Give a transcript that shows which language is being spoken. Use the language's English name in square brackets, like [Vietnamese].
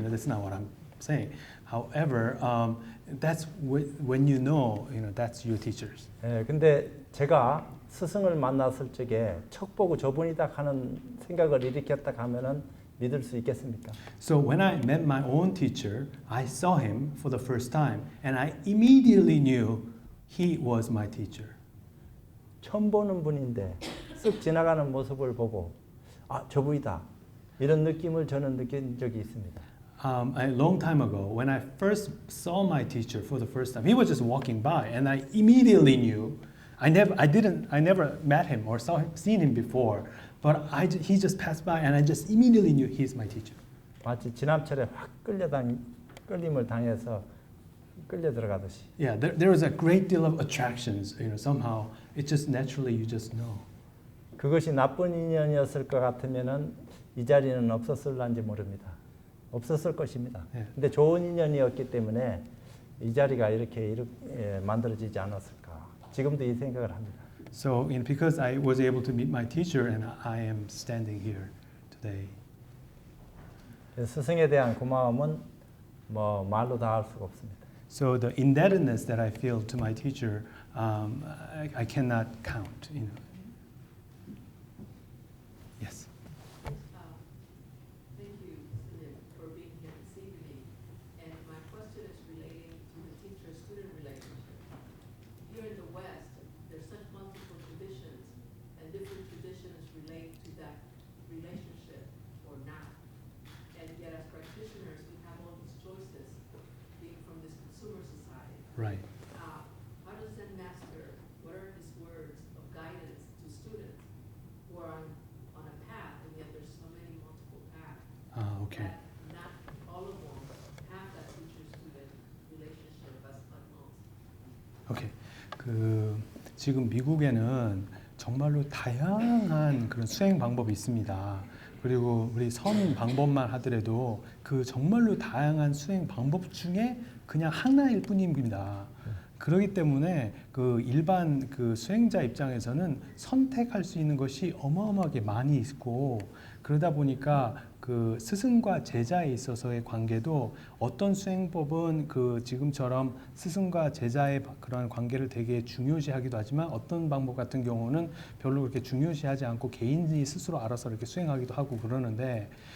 [English] That's not what I'm saying. However, that's when you know, that's your teachers. [Korean] 근데 제가 스승을 만났을 적에 척 보고 저분이다 하는 생각을 일으켰다 하면은 믿을 수 있겠습니까? [English] So when I met my own teacher, I saw him for the first time, and I immediately knew he was my teacher. [Korean] 처음 보는 분인데 쓱 지나가는 모습을 보고 아 저분이다 이런 느낌을 저는 느낀 적이 있습니다. [English] A long time ago, when I first saw my teacher for the first time, he was just walking by, and I immediately knew. I never met him or seen him before, but he just passed by, and I just immediately knew he's my teacher. [Korean] 마치 지남철에 확 끌림을 당해서 끌려 들어가듯이. [English] Yeah, there is a great deal of attractions. Somehow it just naturally you just know. [Korean] 그것이 나쁜 인연이었을 것 같으면은 이 자리는 없었을란지 모릅니다. 없었을 것입니다. 예. 근데 좋은 인연이었기 때문에 이 자리가 이렇게 만들어지지 않았을까. 지금도 이 생각을 합니다. [English] So, because I was able to meet my teacher, and I am standing here today. [Korean] 스승에 대한 고마움은 뭐 말로 다 할 수가 없습니다. [English] So the indebtedness that I feel to my teacher, I cannot count. Yes. Thank you, Sunim, for being here this evening. And my question is relating to the teacher-student relationship. Here in the West, there's such multiple traditions, and different traditions relate to that relationship or not. And yet, as practitioners, we have all these choices, being from this consumer society. Right. How does Zen Master, what are his words of guidance to students who are on a path, and yet there's so many multiple paths? Okay. That not all of them have that teacher-student relationship as utmost. 오케이. [Korean] 지금 미국에는 정말로 다양한 그런 수행 방법이 있습니다. 그리고 우리 선 방법만 하더라도 그 정말로 다양한 수행 방법 중에 그냥 하나일 뿐입니다. 그렇기 때문에 그 일반 그 수행자 입장에서는 선택할 수 있는 것이 어마어마하게 많이 있고, 그러다 보니까 그 스승과 제자에 있어서의 관계도 어떤 수행법은 그 지금처럼 스승과 제자의 그런 관계를 되게 중요시하기도 하지만, 어떤 방법 같은 경우는 별로 그렇게 중요시하지 않고 개인이 스스로 알아서 이렇게 수행하기도 하고 그러는데,